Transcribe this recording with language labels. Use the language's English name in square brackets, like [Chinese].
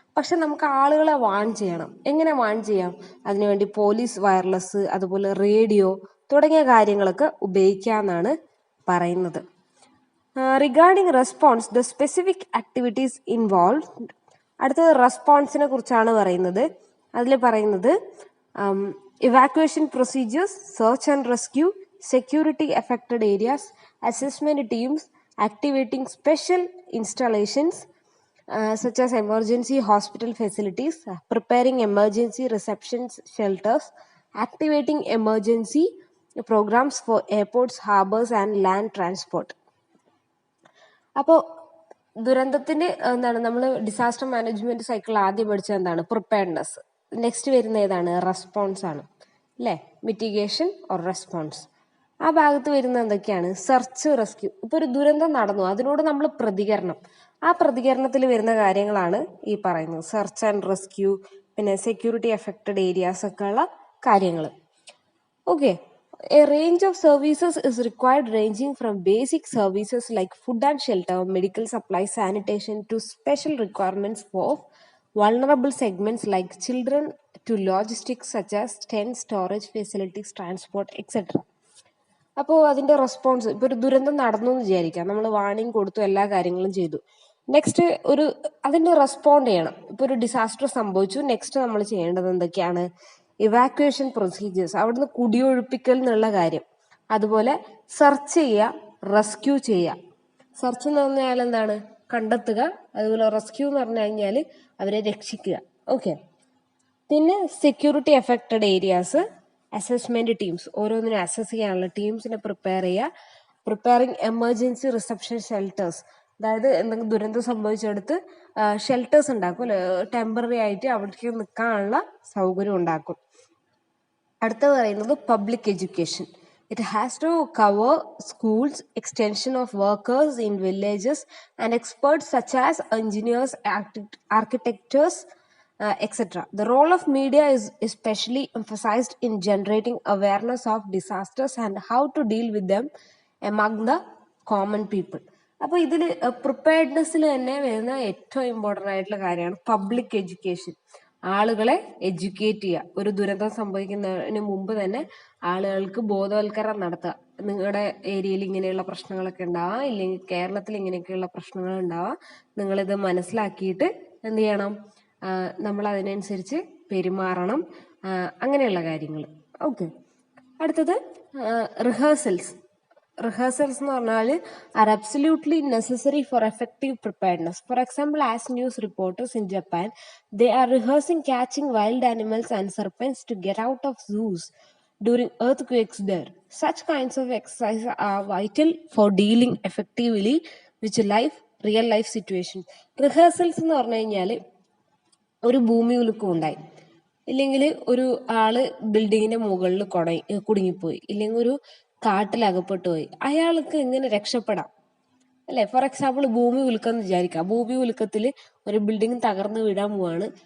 [Malayalam] പക്ഷെ നമുക്ക് ആളുകളെ വാൺ ചെയ്യണം. എങ്ങനെ വാൺ ചെയ്യാം? അതിനുവേണ്ടി പോലീസ് വയർലെസ്, അതുപോലെ റേഡിയോ തുടങ്ങിയ കാര്യങ്ങളൊക്കെ ഉപയോഗിക്കാമെന്നാണ് പറയുന്നത്. [English] Regarding response, the specific activities involve. [Malayalam] അടുത്തത് റെസ്പോൺസിനെ കുറിച്ചാണ് പറയുന്നത്. അതിൽ പറയുന്നത് [English] evacuation procedures, search and rescue, security affected areas, assessment teams, activating special installations such as emergency hospital facilities, preparing emergency reception shelters, activating emergency programs for airports, harbors and land transport. [Malayalam] അപ്പോൾ ദുരന്തത്തിന് എന്താണ്, നമ്മൾ disaster management cycle ആദ്യം പഠിച്ചത് എന്താണ്? Preparedness. Next വരുന്ന ഏതാണ്? Response ആണ് അല്ലേ, മിറ്റിഗേഷൻ ഓർ റെസ്പോൺസ്. ആ ഭാഗത്ത് വരുന്ന എന്തൊക്കെയാണ്? Search, rescue. ഇപ്പൊ ഒരു ദുരന്തം നടന്നു, അതിനോട് നമ്മൾ പ്രതികരണം, ആ പ്രതികരണത്തിൽ വരുന്ന കാര്യങ്ങളാണ് ഈ പറയുന്നത്. സെർച്ച് ആൻഡ് റെസ്ക്യൂ, പിന്നെ സെക്യൂരിറ്റി അഫക്റ്റഡ് ഏരിയാസ് ഒക്കെ ഉള്ള കാര്യങ്ങൾ. Okay. [English] A range of services is required, ranging from basic services like food and shelter, medical supplies, sanitation, to special requirements for vulnerable segments like children, to logistics such as tents, storage facilities, transport, etc. [Malayalam] അപ്പോൾ അതിന്റെ response, ഇപ്പോൾ ഒരു ദുരന്തം നടന്നു എന്ന് വിചാരിക്കാം, നമ്മൾ warning കൊടുത്തു, എല്ലാ കാര്യങ്ങളും ചെയ്തു. നെക്സ്റ്റ് അതിന്റെ റെസ്പോണ്ട് ചെയ്യണം. ഇപ്പോൾ ഒരു ഡിസാസ്റ്റർ സംഭവിച്ചു, നെക്സ്റ്റ് നമ്മൾ ചെയ്യേണ്ടത് എന്തൊക്കെയാണ്? ഇവാക്യുവേഷൻ പ്രൊസീജിയേഴ്സ്, അവിടുന്ന് കുടിയൊഴിപ്പിക്കൽ എന്നുള്ള കാര്യം. അതുപോലെ സെർച്ച് ചെയ്യുക, റെസ്ക്യൂ ചെയ്യുക. സെർച്ച് എന്ന് പറഞ്ഞാൽ എന്താണ്? കണ്ടെത്തുക. അതുപോലെ റെസ്ക്യൂ എന്ന് പറഞ്ഞു കഴിഞ്ഞാൽ അവരെ രക്ഷിക്കുക. ഓക്കെ. പിന്നെ security affected areas, assessment teams, ഓരോന്നിനും അസസ് ചെയ്യാനുള്ള ടീംസിനെ പ്രിപ്പയർ ചെയ്യുക. പ്രിപ്പയറിംഗ് എമർജൻസി റിസപ്ഷൻ ഷെൽട്ടേഴ്സ്, അതായത് എന്തെങ്കിലും ദുരന്തം സംഭവിച്ചെടുത്ത് ഷെൽട്ടേഴ്സ് ഉണ്ടാക്കും അല്ലെ, ടെമ്പററി ആയിട്ട് അവിടേക്ക് നിൽക്കാനുള്ള സൗകര്യം ഉണ്ടാക്കും. അടുത്ത പറയുന്നത് [English] Public education. It has to cover schools, extension of workers in villages and experts such as engineers, architectures, etc. The role of media is especially emphasized in generating awareness of disasters and how to deal with them among the common people. [Malayalam] അപ്പോൾ ഇതിൽ പ്രിപ്പയർഡ്നെസ്സിൽ തന്നെ വരുന്ന ഏറ്റവും important ആയിട്ടുള്ള കാര്യമാണ് public education. ആളുകളെ educate ചെയ്യുക. ഒരു ദുരന്തം സംഭവിക്കുന്നതിന് മുമ്പ് തന്നെ ആളുകൾക്ക് ബോധവൽക്കരണം നടത്തുക. നിങ്ങളുടെ ഏരിയയിൽ ഇങ്ങനെയുള്ള പ്രശ്നങ്ങളൊക്കെ ഉണ്ടാവാം, ഇല്ലെങ്കിൽ കേരളത്തിൽ ഇങ്ങനെയൊക്കെയുള്ള പ്രശ്നങ്ങൾ ഉണ്ടാവാം, നിങ്ങളിത് മനസ്സിലാക്കിയിട്ട് എന്ത് ചെയ്യണം, നമ്മൾ അതിനനുസരിച്ച് പെരുമാറണം, അങ്ങനെയുള്ള കാര്യങ്ങൾ. ഓക്കെ. അടുത്തത് [English] Rehearsals. Rehearsals [Malayalam] എന്ന് പറഞ്ഞാൽ [English] Are absolutely necessary for effective preparedness. For example, as news reporters in Japan, they are rehearsing catching wild animals and serpents to get out of zoos during earthquakes there. Such kinds of exercises are vital for dealing effectively with real life situations. [Malayalam] Rehearsals എന്ന് പറഞ്ഞു കഴിഞ്ഞാൽ ഒരു ഭൂമി കുലുക്കം ഉണ്ടായി, ഇല്ലെങ്കിൽ ഒരു ആള് ബിൽഡിങ്ങിന്റെ മുകളിൽ കുടുങ്ങിപ്പോയി, ഇല്ലെങ്കിൽ ഒരു കാട്ടിലകപ്പെട്ടു പോയി, അയാൾക്ക് എങ്ങനെ രക്ഷപ്പെടാം അല്ലെ? ഫോർ എക്സാമ്പിൾ ഭൂമി കുലുക്കം എന്ന് വിചാരിക്കാം. ഭൂമി കുലുക്കത്തിൽ ഒരു ബിൽഡിംഗ് തകർന്ന് വീഴാൻ പോവാണ്.